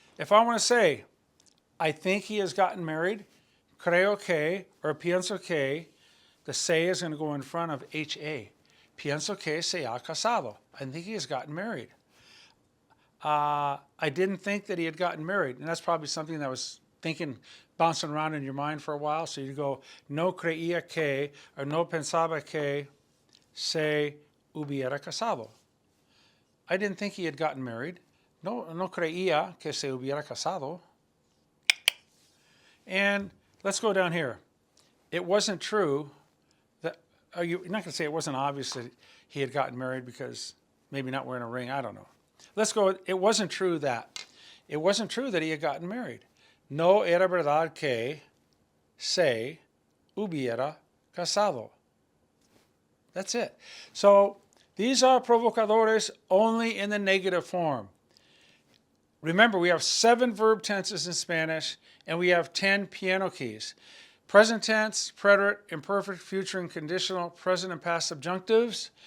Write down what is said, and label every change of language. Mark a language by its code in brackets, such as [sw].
[en] If I want to say, I think he has gotten married, [es] creo que, [en] or [es] pienso que, [en] the se is going to go in front of HA. [es] Pienso que se ha casado. [en] I think he has gotten married. I didn't think that he had gotten married. And that's probably something that was bouncing around in your mind for a while. So you go, [es] no creía que, or no pensaba que se hubiera casado. [en] I didn't think he had gotten married. [es] No creía que se hubiera casado. [en] And let's go down here. It wasn't true that, you're not going to say it wasn't obvious that he had gotten married because maybe not wearing a ring, I don't know. Let's go, it wasn't true that he had gotten married. [es] No era verdad que se hubiera casado. [en] That's it. So these are provocadores only in the negative form. Remember, we have 7 verb tenses in Spanish, and we have 10 piano keys. Present tense, preterite, imperfect, future, and conditional, present and past subjunctives.